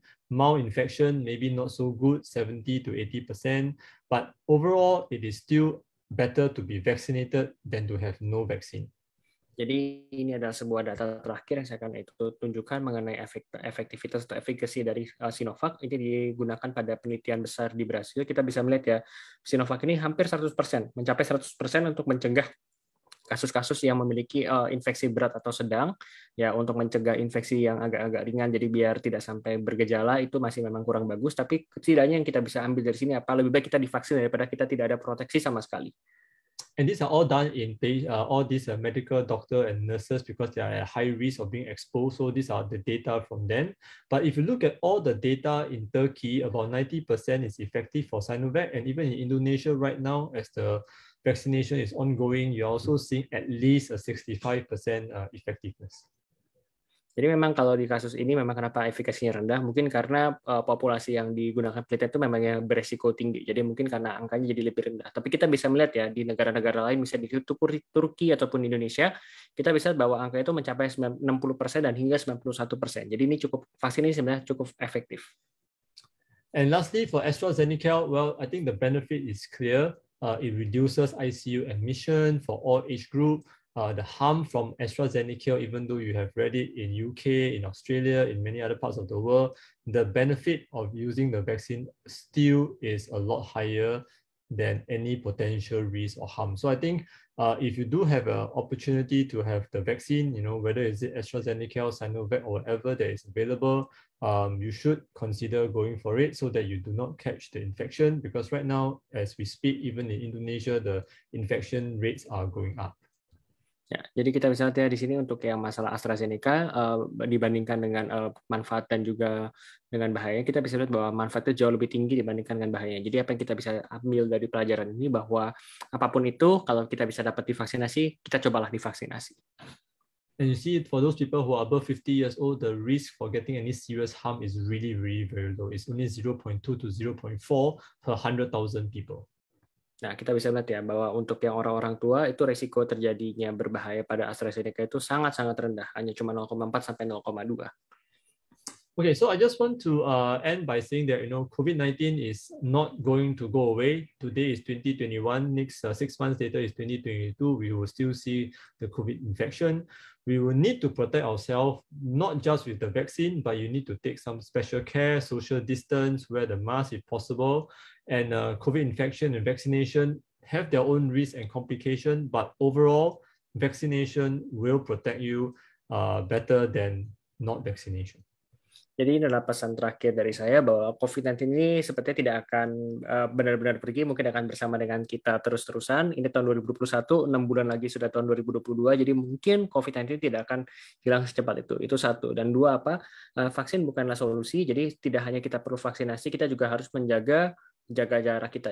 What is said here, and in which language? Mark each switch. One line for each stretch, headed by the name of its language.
English: Mild infection, maybe not so good, 70 to 80%. But overall, it is still better to be vaccinated than to have no vaccine.
Indonesian: Jadi ini adalah sebuah data terakhir yang saya akan tunjukkan mengenai efektivitas atau efikasi dari Sinovac. Ini digunakan pada penelitian besar di Brasil. Kita bisa melihat ya, Sinovac ini hampir 100%, mencapai 100% untuk mencegah kasus-kasus yang memiliki infeksi berat atau sedang, ya untuk mencegah infeksi yang agak-agak ringan, jadi biar tidak sampai bergejala, itu masih memang kurang bagus. Tapi setidaknya yang kita bisa ambil dari sini apa, lebih baik kita divaksin daripada kita tidak ada proteksi sama sekali.
English: And these are all done in all these medical doctor and nurses because they are at high risk of being exposed. So these are the data from them. But if you look at all the data in Turkey, about 90% is effective for Sinovac. And even in Indonesia right now, as the vaccination is ongoing, you're also seeing at least a 65% effectiveness.
Indonesian: Jadi memang kalau di kasus ini memang kenapa efikasinya rendah, mungkin karena populasi yang digunakan penelitian itu memang yang beresiko tinggi. Jadi mungkin karena angkanya jadi lebih rendah. Tapi kita bisa melihat ya di negara-negara lain, misalnya di Turki ataupun Indonesia, kita bisa bahwa angka itu mencapai 60% dan hingga 91%. Jadi ini vaksin ini sebenarnya cukup efektif.
English: And lastly, for AstraZeneca, well, I think the benefit is clear. It reduces ICU admission for all age group. The harm from AstraZeneca, even though you have read it in UK, in Australia, in many other parts of the world, the benefit of using the vaccine still is a lot higher than any potential risk or harm. So I think if you do have an opportunity to have the vaccine, whether it's AstraZeneca or Sinovac or whatever that is available, you should consider going for it so that you do not catch the infection, because right now, as we speak, even in Indonesia, the infection rates are going up.
Indonesian: Ya, jadi kita bisa lihat ya di sini untuk yang masalah AstraZeneca dibandingkan dengan manfaat dan juga dengan bahaya, kita bisa lihat bahwa manfaatnya jauh lebih tinggi dibandingkan dengan bahayanya. Jadi apa yang kita bisa ambil dari pelajaran ini bahwa apapun itu, kalau kita bisa dapat divaksinasi, kita cobalah divaksinasi.
English: And you see, for those people who are above 50 years old, the risk for getting any serious harm is really, really very low. It's only 0.2 to 0.4 per 100,000 people.
Indonesian: Nah, kita bisa lihat ya bahwa untuk yang orang-orang tua itu resiko terjadinya berbahaya pada AstraZeneca itu sangat-sangat rendah, hanya cuma 0,4 sampai 0,2.
English: Okay, so I just want to end by saying that COVID-19 is not going to go away. Today is 2021. Next 6 months later is 2022. We will still see the COVID infection. We will need to protect ourselves not just with the vaccine, but you need to take some special care, social distance, wear the mask if possible. And COVID infection and vaccination have their own risks and complications, but overall, vaccination will protect you better than not vaccination.
Indonesian: Jadi ini adalah pesan terakhir dari saya bahwa COVID-19 ini sepertinya tidak akan benar-benar pergi, mungkin akan bersama dengan kita terus-terusan. Ini tahun 2021, 6 bulan lagi sudah tahun 2022, jadi mungkin COVID-19 tidak akan hilang secepat itu. Itu satu. Dan dua, vaksin bukanlah solusi, jadi tidak hanya kita perlu vaksinasi, kita juga harus jaga jarak kita.